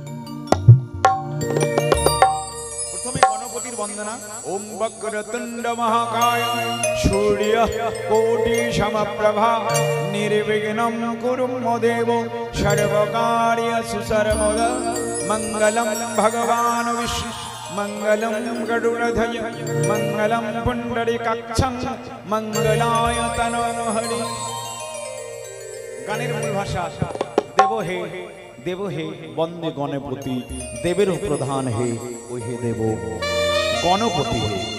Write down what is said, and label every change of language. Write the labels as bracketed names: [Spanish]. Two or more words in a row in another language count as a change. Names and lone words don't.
[Bangla] প্রথমে গণপতির বন্দনা [Sanskrit] ওম বক্রতুণ্ড মহাকায় সূর্য কোটি সমপ্রভা নির্বিঘ্নম কুরু মো দেব সর্বকার্যেষু সর্বদা মঙ্গলম ভগবান বিষ্ণু मंगलम गरुड़ध्वज मंगलम पुंडरीकाक्षं मंगलाय तनोहरि। [Bangla] গানের মূল ভাষা দেব হে বন্দে গণপতি, দেবের প্রধান হে ও হে দেব গণপতি হে।